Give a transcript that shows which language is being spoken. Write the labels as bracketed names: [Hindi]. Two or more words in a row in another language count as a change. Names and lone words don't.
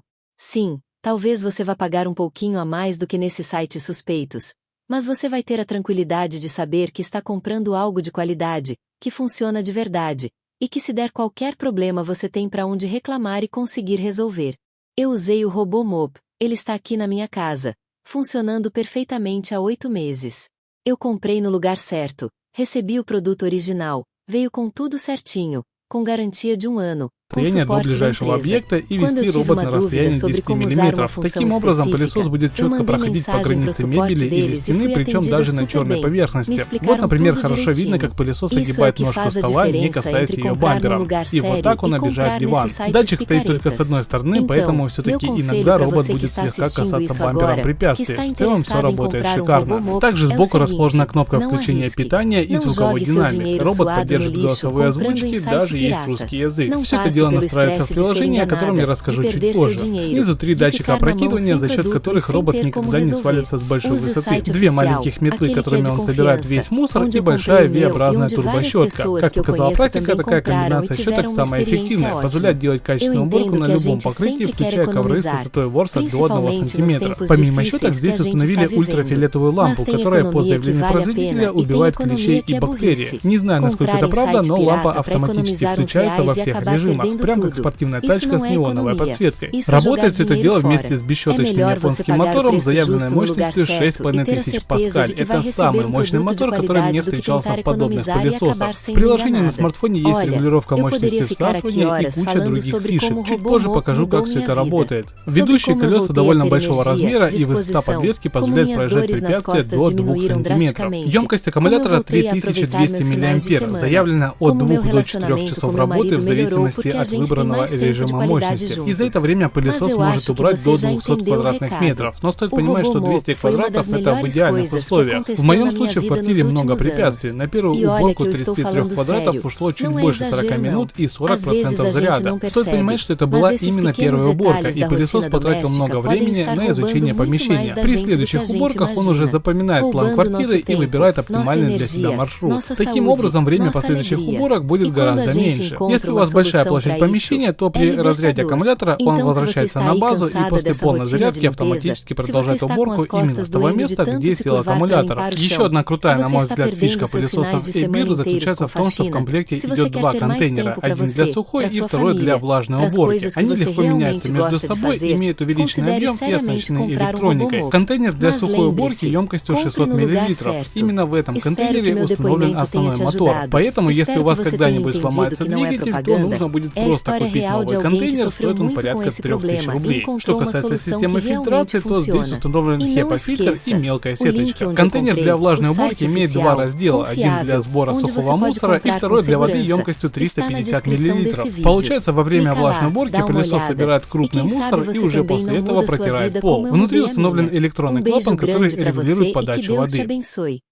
[Portuguese] Sim, talvez você vá pagar um pouquinho a mais do que nesses sites suspeitos, mas você vai ter a tranquilidade de saber que está comprando algo de qualidade, que funciona de verdade, e que se der qualquer problema você tem para onde reclamar e conseguir resolver. Eu usei o RoboMop, ele está aqui na minha casa, funcionando perfeitamente há 8 meses. Eu comprei no lugar certo, recebi o produto original, veio com tudo certinho, com garantia de 1 ano, com [Russian] Расстояние до [Portuguese] suporte da [Russian] ближайшего [Portuguese] empresa. [Russian] объекта и [Portuguese] Quando eu [Russian] вести [Portuguese] tive [Russian] робот [Portuguese] uma [Russian] на [Portuguese] dúvida [Russian] расстоянии [Portuguese] sobre [Russian] 10 [Portuguese] como usar uma [Russian] мм. [Portuguese] função [Russian] Таким образом, пылесос [Portuguese] específica, [Russian] будет [Portuguese] eu [Russian] четко [Portuguese] mandei [Russian] проходить по [Portuguese] mensagem pro [Russian] границе [Portuguese] suporte [Russian] мебели или [Portuguese] deles e [Russian] стены, [Portuguese] fui [Russian] причем [Portuguese] atendida [Russian] даже на [Portuguese] super [Russian] черной [Portuguese] bem. Me [Russian] поверхности. Вот, [Portuguese] explicaram [Russian] например, [Portuguese] tudo [Russian] хорошо видно, [Portuguese] direitinho. [Russian] как пылесос [Portuguese] Isso é [Russian] огибает [Portuguese] que [Russian] ножку [Portuguese] faz a [Russian] стола, не [Portuguese] diferença [Russian] касаясь [Portuguese] entre [Russian] ее [Portuguese] comprar num [Russian] бампером. [Portuguese] lugar [Russian] И вот [Portuguese] sério [Russian] так он [Portuguese] e [Russian] обижает [Portuguese] comprar [Russian] диван. [Portuguese] nesses sites [Russian] Датчик стоит только с [Portuguese] picaretas. [Russian] одной стороны, [Portuguese] Então, [Russian] поэтому [Portuguese] meu [Russian] все-таки [Portuguese] conselho [Russian] иногда [Portuguese] para [Russian] робот [Portuguese] você que [Russian] будет [Portuguese] está [Russian] слегка [Portuguese] assistindo [Russian] касаться [Portuguese] isso [Russian] бампером [Portuguese] agora, que [Russian] препятствий. [Portuguese] está [Russian] В целом все [Portuguese] interessado em [Russian] работает [Portuguese] comprar [Russian] шикарно. [Portuguese] RoboMop, [Russian] Также [Portuguese] é o [Russian] сбоку расположена [Portuguese] seguinte, [Russian] кнопка [Portuguese] não [Russian] включения [Portuguese] arrisque. [Russian] питания и [Portuguese] Não [Russian] звуковой [Portuguese] jogue seu [Russian] динамик. [Portuguese] dinheiro [Russian] Робот [Portuguese] suado no [Russian] поддерживает [Portuguese] lixo [Russian] голосовые [Portuguese] comprando [Russian] озвучки, [Portuguese] em [Russian] даже [Portuguese] site [Russian] есть [Portuguese] pirata. [Russian] русский язык. [Portuguese] Não [Russian] Все это [Portuguese] passe [Russian] дело [Portuguese] pelo [Russian] настраивается [Portuguese] estresse [Russian] в [Portuguese] de ser [Russian] приложении, о котором я [Portuguese] enganada, de [Russian] расскажу чуть [Portuguese] perder seu [Russian] позже. [Portuguese] dinheiro, [Russian] Снизу 3 [Portuguese] de [Russian] датчика [Portuguese] ficar na mão [Russian] опрокидывания, [Portuguese] sem [Russian] за счет [Portuguese] produto e [Russian] которых [Portuguese] sem [Russian] робот [Portuguese] ter como [Russian] никогда не [Portuguese] resolver. [Russian] свалится с большой [Portuguese] Use o [Russian] высоты. [Portuguese] site [Russian] 2 [Portuguese] oficial, [Russian] маленьких метлы, [Portuguese] aquele que é [Russian] которыми [Portuguese] de [Russian] он собирает [Portuguese] confiança, [Russian] весь мусор, [Portuguese] onde [Russian] и [Portuguese] eu [Russian] большая [Portuguese] comprei o meu e [Russian] V-образная [Portuguese] onde várias [Russian] турбощетка. [Portuguese] pessoas [Russian] Как [Portuguese] que eu [Russian] показала [Portuguese] conheço [Russian] практика, [Portuguese] também [Russian] такая [Portuguese] compraram e [Russian] комбинация щеток [Portuguese] tiveram uma [Russian] самая [Portuguese] experiência [Russian] эффективная, [Portuguese] ótima. [Russian] позволяет делать [Portuguese] Eu [Russian] качественную уборку [Portuguese] entendo [Russian] на [Portuguese] que a [Russian] любом [Portuguese] gente [Russian] покрытии, [Portuguese] sempre quer [Russian] включая ковры с [Portuguese] economizar, [Russian] высотой ворса до 1 [Portuguese] principalmente nos [Russian] сантиметра. [Portuguese] tempos [Russian] Помимо щеток, [Portuguese] difíceis que a [Russian] здесь [Portuguese] gente [Russian] установили [Portuguese] está vivendo. [Russian] ультрафиолетовую [Portuguese] Mas [Russian] лампу, [Portuguese] tem [Russian] которая по [Portuguese] economia que [Russian] заявлению [Portuguese] vale a [Russian] производителя [Portuguese] pena e tem [Russian] убивает клещей [Portuguese] economia que [Russian] и [Portuguese] é [Russian] бактерии. [Portuguese] burrice. [Russian] Не знаю, насколько [Portuguese] Comprar [Russian] это [Portuguese] em [Russian] правда, [Portuguese] site [Russian] но лампа [Portuguese] pirata para [Russian] автоматически [Portuguese] economizar uns [Russian] включается во [Portuguese] reais e [Russian] всех [Portuguese] acabar [Russian] режимах, [Portuguese] perdendo [Russian] прям как [Portuguese] tudo. [Russian] спортивная [Portuguese] Isso [Russian] тачка [Portuguese] não [Russian] с [Portuguese] é [Russian] неоновой [Portuguese] economia. [Russian] подсветкой. [Portuguese] Isso é [Russian] Работает [Portuguese] jogar [Russian] все это [Portuguese] dinheiro [Russian] дело [Portuguese] fora. [Russian] вместе с [Portuguese] É [Russian] бесщеточным [Portuguese] melhor você [Russian] японским [Portuguese] pagar o [Russian] мотором [Portuguese] preço [Russian] заявленной [Portuguese] justo no lugar [Russian] мощностью [Portuguese] certo e ter a [Russian] 6500 [Portuguese] certeza [Russian] паскаль. [Portuguese] de que vai [Russian] Это [Portuguese] receber [Russian] самый мощный [Portuguese] produto de [Russian] мотор, который [Portuguese] qualidade [Russian] мне [Portuguese] do que [Russian] встречался [Portuguese] tentar [Russian] в подобных [Portuguese] economizar e [Russian] пылесосах. [Portuguese] acabar [Russian] В [Portuguese] sendo [Russian] приложении на [Portuguese] enganada. [Russian] смартфоне есть [Portuguese] Olha, [Russian] регулировка [Portuguese] eu poderia [Russian] мощности [Portuguese] ficar aqui [Russian] всасывания и [Portuguese] horas [Russian] куча [Portuguese] falando [Russian] других [Portuguese] sobre [Russian] фишек. [Portuguese] como o [Russian] Чуть позже [Portuguese] RoboMop [Russian] покажу, [Portuguese] mudou [Russian] как все [Portuguese] minha [Russian] это [Portuguese] vida, [Russian] работает. [Portuguese] sobre [Russian] Ведущие [Portuguese] como eu [Russian] колеса [Portuguese] voltei a [Russian] довольно [Portuguese] ter [Russian] большого [Portuguese] energia, [Russian] размера и высота [Portuguese] disposição, [Russian] подвески [Portuguese] como [Russian] позволяет [Portuguese] minhas [Russian] проезжать [Portuguese] dores nas [Russian] препятствия [Portuguese] costas [Russian] до 2 [Portuguese] diminuíram [Russian] сантиметров. [Portuguese] drasticamente, [Russian] Емкость [Portuguese] como eu [Russian] аккумулятора [Portuguese] voltei a aproveitar [Russian] 3200 [Portuguese] meus finais de [Russian] мА, [Portuguese] semana, [Russian] заявлено от [Portuguese] como [Russian] 2 [Portuguese] meu [Russian] до 4 [Portuguese] relacionamento [Russian] часов [Portuguese] com meu [Russian] работы [Portuguese] marido [Russian] в [Portuguese] melhorou [Russian] зависимости [Portuguese] porque a [Russian] от [Portuguese] gente tem [Russian] выбранного [Portuguese] mais tempo de [Russian] режима [Portuguese] qualidade [Russian] мощности. И за это [Portuguese] juntos. [Russian] время [Portuguese] Mas [Russian] пылесос [Portuguese] eu [Russian] может [Portuguese] acho que [Russian] убрать [Portuguese] você [Russian] до [Portuguese] já [Russian] 200 [Portuguese] entendeu o [Russian] квадратных [Portuguese] recado. [Russian] метров. Но стоит [Portuguese] O [Russian] понимать, что [Portuguese] RoboMop [Russian] 200 [Portuguese] foi uma [Russian] квадратов [Portuguese] das [Russian] это в [Portuguese] melhores [Russian] идеальных [Portuguese] coisas que [Russian] условиях. В [Portuguese] aconteceu [Russian] моем [Portuguese] na minha [Russian] случае в [Portuguese] vida nos [Russian] квартире много [Portuguese] últimos [Russian] препятствий. [Portuguese] anos. [Russian] На первую [Portuguese] E olha [Russian] уборку [Portuguese] que eu estou [Russian] 33 [Portuguese] falando [Russian] квадратов [Portuguese] sério. [Russian] ушло чуть [Portuguese] Não é [Russian] больше 40 [Portuguese] exagero, não. [Russian] минут и [Portuguese] Às vezes [Russian] 40% [Portuguese] a gente [Russian] заряда. [Portuguese] não [Russian] Стоит понимать, [Portuguese] percebe, [Russian] что это [Portuguese] mas [Russian] была [Portuguese] esses [Russian] именно [Portuguese] pequenos [Russian] первая уборка, [Portuguese] detalhes [Russian] и [Portuguese] da [Russian] пылесос [Portuguese] rotina [Russian] потратил [Portuguese] doméstica [Russian] много [Portuguese] podem [Russian] времени [Portuguese] estar [Russian] на [Portuguese] roubando [Russian] изучение [Portuguese] muito mais [Russian] помещения. [Portuguese] da [Russian] При [Portuguese] gente do que a [Russian] следующих [Portuguese] gente [Russian] уборках он уже [Portuguese] imagina. [Russian] запоминает план [Portuguese] Roubando [Russian] квартиры [Portuguese] nosso [Russian] и [Portuguese] tempo, [Russian] выбирает [Portuguese] nossa [Russian] оптимальный для себя [Portuguese] energia, [Russian] маршрут. [Portuguese] nossa [Russian] Таким [Portuguese] saúde, [Russian] образом, время [Portuguese] nossa [Russian] последующих [Portuguese] alegria. [Russian] уборок будет [Portuguese] E quando a [Russian] гораздо [Portuguese] gente [Russian] меньше. [Portuguese] encontra [Russian] Если у [Portuguese] uma [Russian] вас большая [Portuguese] solução [Russian] площадь [Portuguese] para [Russian] помещения, то [Portuguese] isso, é [Russian] при разряде [Portuguese] libertador. [Russian] аккумулятора он [Portuguese] Então, se você [Russian] возвращается [Portuguese] está [Russian] на [Portuguese] aí [Russian] базу и [Portuguese] cansada [Russian] после [Portuguese] dessa [Russian] полной [Portuguese] rotina de [Russian] зарядки [Portuguese] limpeza, [Russian] автоматически [Portuguese] se você [Russian] продолжает [Portuguese] está com [Russian] уборку [Portuguese] as [Russian] именно [Portuguese] costas [Russian] с того [Portuguese] doendo de [Russian] места, [Portuguese] tanto [Russian] где [Portuguese] se [Russian] сел [Portuguese] curvar para [Russian] аккумулятор. [Portuguese] limpar o [Russian] Еще [Portuguese] chão, [Russian] одна [Portuguese] se [Russian] крутая, на [Portuguese] você [Russian] мой [Portuguese] está [Russian] взгляд, [Portuguese] perdendo [Russian] фишка [Portuguese] seus [Russian] пылесоса [Portuguese] finais de semana [Russian] Ebir [Portuguese] inteiros [Russian] заключается [Portuguese] com [Russian] в том, что в [Portuguese] faxina, [Russian] комплекте [Portuguese] se você [Russian] идет [Portuguese] quer [Russian] два [Portuguese] ter mais [Russian] контейнера, [Portuguese] tempo para [Russian] один для [Portuguese] você, [Russian] сухой [Portuguese] para [Russian] и [Portuguese] sua [Russian] второй для [Portuguese] família, [Russian] влажной [Portuguese] para as [Russian] уборки. [Portuguese] coisas que [Russian] Они [Portuguese] você [Russian] легко меняются [Portuguese] realmente [Russian] между [Portuguese] gosta de [Russian] собой, [Portuguese] fazer, [Russian] имеют увеличенный [Portuguese] considere [Russian] объем и [Portuguese] seriamente [Russian] оснащены [Portuguese] comprar um [Russian] электроникой. [Portuguese] RoboMop. [Russian] Контейнер для [Portuguese] Mas [Russian] сухой уборки [Portuguese] lembre-se, [Russian] емкостью [Portuguese] compre [Russian] 600 [Portuguese] no lugar [Russian] мл. [Portuguese] certo. [Russian] Именно в этом [Portuguese] Espero que [Russian] контейнере [Portuguese] meu [Russian] установлен [Portuguese] depoimento tenha [Russian] основной [Portuguese] te [Russian] мотор. [Portuguese] ajudado. [Russian] Поэтому, если [Portuguese] Espero [Russian] у вас [Portuguese] que você tenha [Russian] когда-нибудь [Portuguese] entendido [Russian] сломается [Portuguese] que não é [Russian] двигатель, то [Portuguese] propaganda. [Russian] нужно будет [Portuguese] É a [Russian] просто [Portuguese] história [Russian] купить [Portuguese] real de [Russian] новый [Portuguese] alguém que [Russian] контейнер, [Portuguese] sofreu [Russian] стоит он [Portuguese] muito com [Russian] порядка [Portuguese] esse [Russian] 3000 [Portuguese] problema e [Russian] рублей. [Portuguese] encontrou [Russian] Что [Portuguese] uma [Russian] касается [Portuguese] solução [Russian] системы [Portuguese] que realmente [Russian] фильтрации, то здесь [Portuguese] funciona. [Russian] установлен [Portuguese] E não [Russian] HEPA-фильтр и [Portuguese] esqueça, [Russian] мелкая [Portuguese] o link [Russian] сеточка. [Portuguese] onde eu [Russian] Контейнер [Portuguese] comprei, [Russian] для [Portuguese] o [Russian] влажной [Portuguese] site [Russian] уборки имеет два [Portuguese] oficial, [Russian] раздела. Один для [Portuguese] confiável, [Russian] сбора [Portuguese] onde [Russian] сухого [Portuguese] você pode [Russian] мусора и [Portuguese] comprar com [Russian] второй для воды [Portuguese] segurança, [Russian] емкостью [Portuguese] está na [Russian] 350 [Portuguese] descrição [Russian] мл. [Portuguese] desse vídeo. [Russian] Получается, во время [Portuguese] Clica [Russian] влажной [Portuguese] lá, [Russian] уборки [Portuguese] dá uma [Russian] пылесос [Portuguese] olhada. [Russian] собирает [Portuguese] E [Russian] крупный [Portuguese] quem [Russian] мусор [Portuguese] sabe [Russian] и [Portuguese] você [Russian] уже [Portuguese] também [Russian] после [Portuguese] não [Russian] этого [Portuguese] muda sua [Russian] протирает [Portuguese] vida [Russian] пол. [Portuguese] como eu [Russian] Внутри [Portuguese] mudei a [Russian] установлен [Portuguese] minha. [Russian] электронный [Portuguese] Beijo [Russian] клапан, который [Portuguese] grande para você [Russian] регулирует [Portuguese] e que [Russian] подачу [Portuguese] Deus te [Russian] воды. [Portuguese] abençoe.